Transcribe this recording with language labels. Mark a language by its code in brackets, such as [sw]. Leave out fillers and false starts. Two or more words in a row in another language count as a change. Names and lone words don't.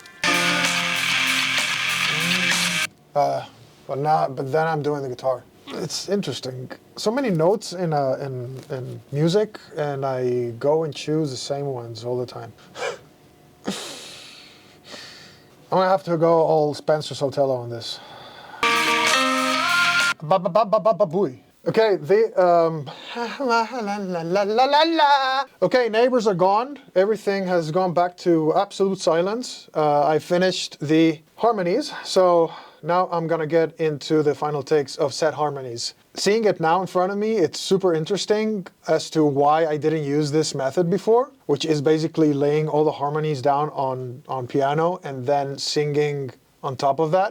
[en] But then I'm doing the guitar. It's interesting. So many notes in music, and I go and choose the same ones all the time. I'm gonna have to go all Spencer Sotelo on this. Ba-ba-ba-ba-ba-booey. Okay, okay, neighbors are gone. Everything has gone back to absolute silence. I finished the harmonies, so now I'm gonna get into the final takes of said harmonies. Seeing it now in front of me, it's super interesting as to why I didn't use this method before, which is basically laying all the harmonies down on piano and then singing on top of that.